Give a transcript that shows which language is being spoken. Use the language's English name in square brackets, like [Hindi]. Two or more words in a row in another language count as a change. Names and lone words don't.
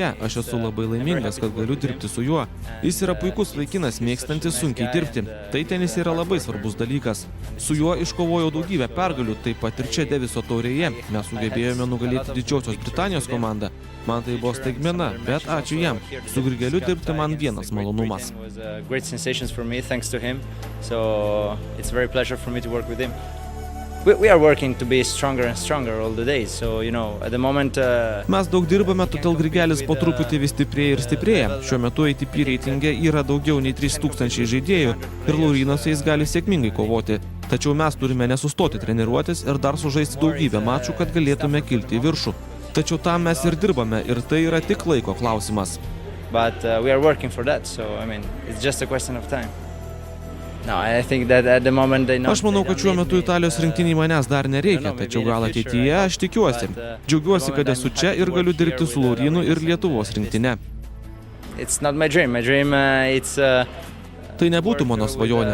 [Lithuanian] Aš esu labai laimingas, kad galiu dirbti su juo. Jis yra puikus vaikinas, mėgstantis sunkiai dirbti. Tai tenise yra labai svarbus dalykas. Su juo iškovojau daugybę pergalių, taip pat ir čia Deviso taurėje. Mes sugebėjome nugalėti Didžiosios Britanijos komandą. Man tai buvo staigmena, bet ačiū jam. Su Grigeliu dirbti man vienas malonumas. [English] We are working to be stronger and stronger all the days. So, at the moment [Lithuanian] Mes daug dirbame, todėl Grigelis po truputį vis stiprėja ir stiprėja. Šiuo metu ATP reitinge yra daugiau nei 3000 žaidėjų ir Laurynas jais gali sėkmingai kovoti. Tačiau mes turime nesustoti treniruotis ir dar sužaisti daugybę mačų, kad galėtume kilti į viršų. Tačiau tam mes ir dirbame ir tai yra tik laiko klausimas. [English] But we are working for that. So, it's just a question of time. [Lithuanian] Aš manau, kad šiuo metu Italijos rinktiniai manęs dar nereikia, tačiau gal ateityje aš tikiuosi. Džiaugiuosi, kad esu čia ir galiu dirbti su Laurynu ir Lietuvos rinktine. Tai nebūtų mano svajonė.